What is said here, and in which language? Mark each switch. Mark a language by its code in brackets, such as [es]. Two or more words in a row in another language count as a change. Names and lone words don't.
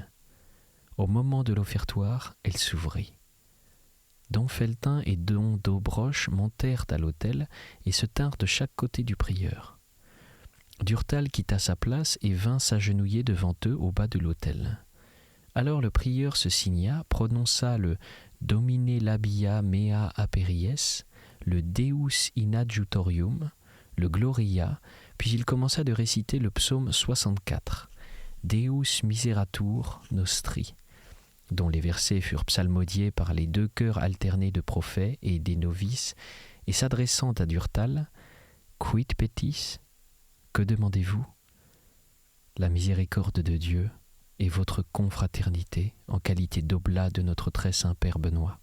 [fr] Au moment de l'offertoire, elle s'ouvrit. Don Felletin et Don Dobroche montèrent à l'autel et se tinrent de chaque côté du prieur. Durtal quitta sa place et vint s'agenouiller devant eux au bas de l'autel. Alors le prieur se signa, prononça le [la] Domine labia mea aperies, [fr] le [la] Deus in adjutorium, [fr] le Gloria, puis il commença de réciter le psaume 64, [la] Deus miseratur nostri, [fr] dont les versets furent psalmodiés par les deux chœurs alternés de prophètes et des novices, et s'adressant à Durtal, [la] Quid petis? [fr] Que demandez-vous? La miséricorde de Dieu et votre confraternité en qualité d'oblat de notre très saint Père Benoît.